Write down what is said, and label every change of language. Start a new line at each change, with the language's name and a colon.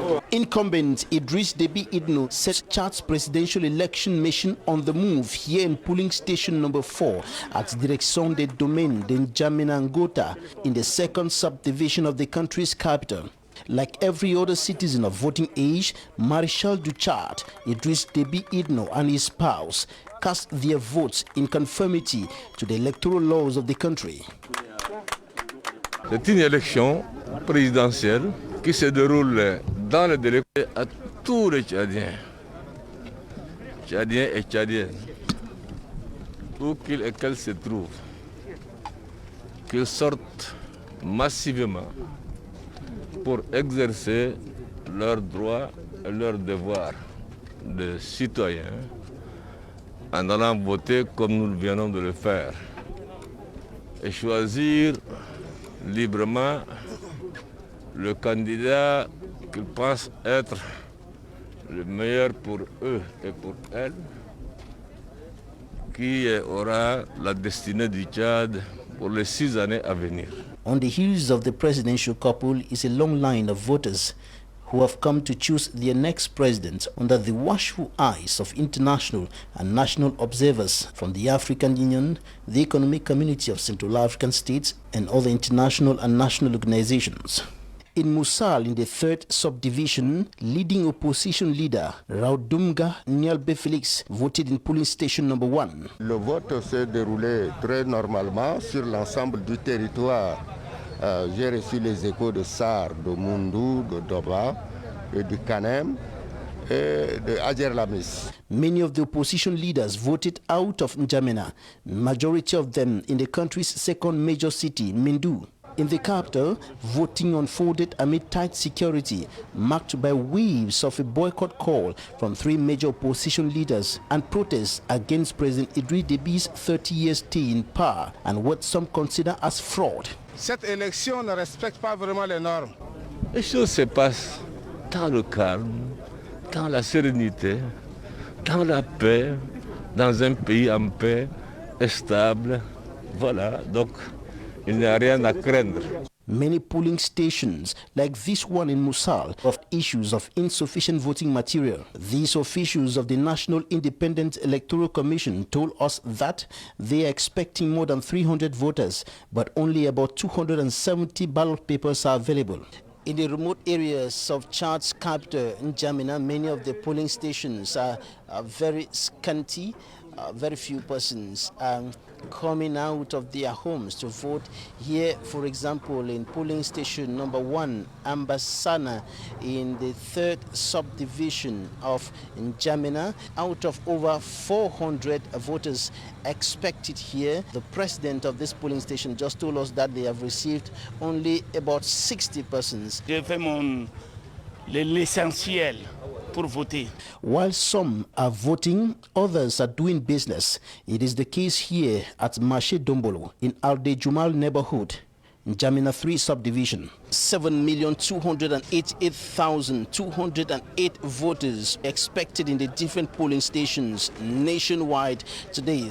English: Incumbent Idris Deby Itno set Chad's presidential election mission on the move here in polling station number 4 at Direction des Domaines de N'Djamena Ngota in the second subdivision of the country's capital. Like every other citizen of voting age, Marshal du Chad, Idris Deby Itno and his spouse cast their votes in conformity to the electoral laws of the country.
French: C'est une élection présidentielle qui se déroule dans le délai à tous les Tchadiens, Tchadiens et Tchadiennes, où qu'ils et qu'elles se trouvent, qu'ils sortent massivement pour exercer leurs droits et leurs devoirs de citoyens en allant voter comme nous venons de le faire et choisir librement le candidat qu'ils pensent être le meilleur pour eux et pour elles, qui aura la destinée du Tchad pour les 6 années à venir.
English: On the heels of the presidential couple is a long line of voters who have come to choose their next president under the watchful eyes of international and national observers from the African Union, the Economic Community of Central African States, and other international and national organizations. In Musal, in the 3rd subdivision, leading opposition leader Raudumga Nialbe Félix voted in polling station number 1.
French: Le vote s'est déroulé très normalement sur l'ensemble du territoire. J'ai reçu les échos de Sar, de Mundou, de Doba, et de Kanem et de Adjer Lamis.
English: Many of the opposition leaders voted out of N'Djamena, majority of them in the country's second major city, Mindu. In the capital, voting unfolded amid tight security, marked by waves of a boycott call from 3 major opposition leaders and protests against President Idris Deby's 30-year stay in power and what some consider as fraud.
French: Cette élection ne respecte pas vraiment les normes. Les choses se passent dans le calme, dans la sérénité, dans la paix, dans un pays en paix et stable. Voilà, donc il n'y a rien à craindre.
English: Many polling stations, like this one in Musal, have issues of insufficient voting material. These officials of the National Independent Electoral Commission told us that they are expecting more than 300 voters, but only about 270 ballot papers are available. In the remote areas of Chad's capital, N'Djamena, many of the polling stations are very scanty. Very few persons coming out of their homes to vote. Here, for example, in polling station number 1, Ambassana, in the 3rd subdivision of N'Djamena, out of over 400 voters expected here, the president of this polling station just told us that they have received only about 60 persons.
French: Je fais l'essentiel pour voter.
English: While some are voting, others are doing business. It is the case here at Marché Dombolo in Alde Jumal neighborhood, N'Djamena 3 subdivision. 7,288,208 voters expected in the different polling stations nationwide today.